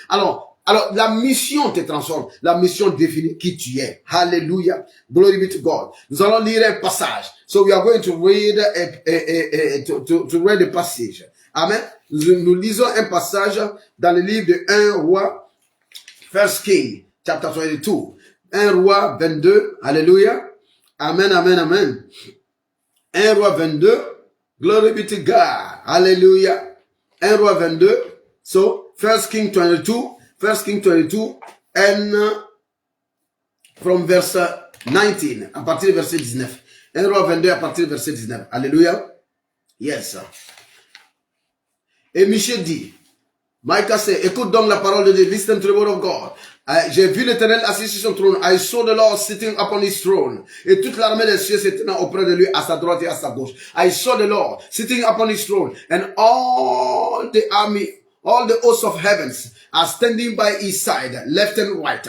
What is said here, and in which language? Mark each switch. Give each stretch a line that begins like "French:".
French: Alors, la mission te transforme. La mission définit qui tu es. Hallelujah.
English: Glory be to God.
French: Nous allons lire un passage.
English: So we are going to read to read the passage. Amen.
French: Nous lisons un passage dans le livre de 1 roi,
English: First King, chapter 22.
French: 1 roi 22. Hallelujah. Amen, amen, amen. 1 roi 22.
English: Glory be to God. Hallelujah. 1 roi 22. So, First King 22. First King 22, and from verse 19,
French: à partir du verset 19. 1 roi 22 à partir du verset 19. Alléluia. Yes. Et Michel dit, Micah say, écoute donc la parole de Dieu,
English: listen to the word of God.
French: J'ai vu l'Éternel assis sur son trône.
English: I saw the Lord sitting upon his throne.
French: Et toute l'armée des cieux se tenant auprès de lui à sa droite et à sa gauche.
English: I saw the Lord sitting upon his throne, and all the army, all the hosts of heavens are standing by his side, left and right.